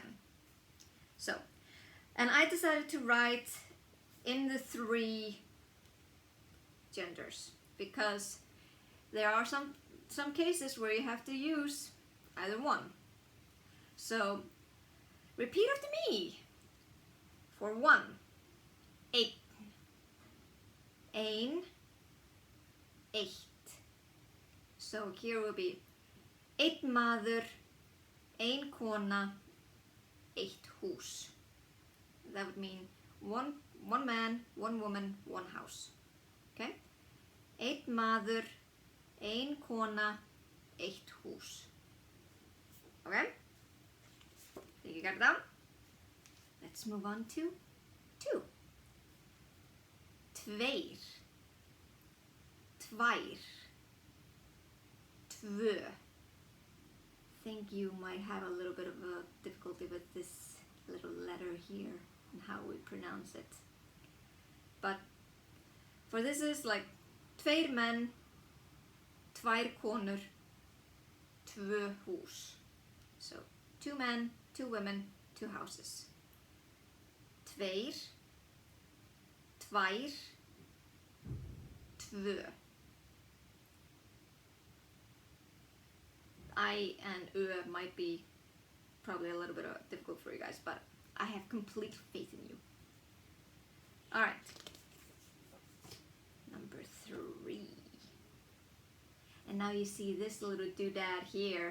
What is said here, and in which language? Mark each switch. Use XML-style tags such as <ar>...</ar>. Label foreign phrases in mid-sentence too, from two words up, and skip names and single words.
<en>So, and I decided to write in the 3 genders because there are some cases where you have to use either one. So, repeat after me. For 1, 8.</en> <is>Ein, eitt.</is> <en>So here will be</en> <is>einn maður, ein kona, eitt hús.</is> <en>That would mean one man, one woman, one house. Okay?</en> <is>Einn maður, ein kona, eitt hús.</is> <en>Okay? Think you got it down? Let's move on to 2.</en> <is>Tveir. Tvær. Tvö.</is> <en>I think you might have a little bit of a difficulty with this little letter here and how we pronounce it. But for this is like</en> <is>tveir menn, tvær konur, två hus.</is> <en>So 2 men, 2 women, 2 houses.</en> <is>Tveir, tvær, tvö.</is> <en>I and might be probably a little bit difficult for you guys, but I have complete faith in you. Alright. Number 3. And now you see this little doodad here.</en>